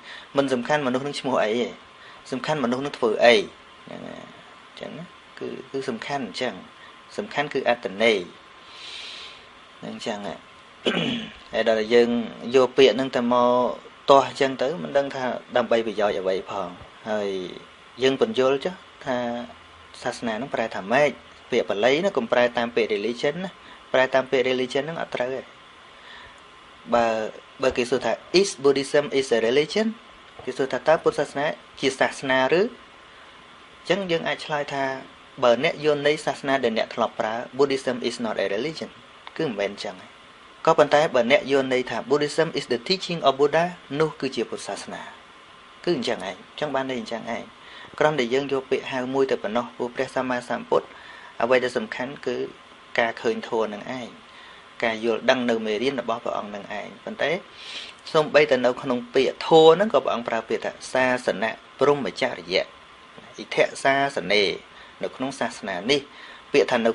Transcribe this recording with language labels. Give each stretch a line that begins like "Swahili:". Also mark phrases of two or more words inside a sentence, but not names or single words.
Khmer: មិនសំខាន់មនុស្សនឹងឈ្មោះអីទេសំខាន់មនុស្សនឹងធ្វើអីហ្នឹងអញ្ចឹងណាគឺសំខាន់អញ្ចឹងសំខាន់គឺអត្តន័យហ្នឹងអញ្ចឹងហើយដល់យើងយកពាក្យហ្នឹងទៅមកតោះអញ្ចឹងទៅមិនដឹងថាដើម្បីប្រយោជន៍អ្វីផងហើយយើងបញ្យល់ចុះថាសាសនាហ្នឹងប្រែថាម៉េចពាក្យបាលីណាកុំប្រែតាមពាក្យ religion ណាប្រែតាមពាក្យ religion ហ្នឹងអត់ត្រូវទេ បើគេសួរថា
English: is Buddhism is a religion
Khmer: គេសួរថាតើពុទ្ធសាសនាជាសាសនាឬអញ្ចឹងយើងអាចឆ្លើយថាបើអ្នកយល់ន័យសាសនាដែលអ្នកធ្លាប់ប្រើ
English: Buddhism is not a religion
Khmer: គឺមិនមែនអញ្ចឹងក៏ប៉ុន្តែបើអ្នកយល់ន័យថា
English: Buddhism is the teaching of Buddha
Khmer: នោះគឺជាពុទ្ធសាសនាគឺអញ្ចឹងឯងអញ្ចឹងបានន័យអញ្ចឹងឯងគ្រាន់តែយើងយកពាក្យហៅមួយទៅប៉ុណ្ណោះព្រោះព្រះ សម្មាសម្ពុទ្ធអ្វីដែលសំខាន់គឺការឃើញធម៌នឹងឯងការយល់ដឹងនៅមេរៀនរបស់ព្រះអង្គនឹងឯងប៉ុន្តែសូម្បីតែនៅក្នុងពាក្យធម៌ហ្នឹងក៏ព្រះអង្គប្រើពាក្យថាសាសនៈព្រហ្មចរិយៈអ៊ីថៈសាសនេនៅក្នុងសាសនានេះពាក្យថានៅ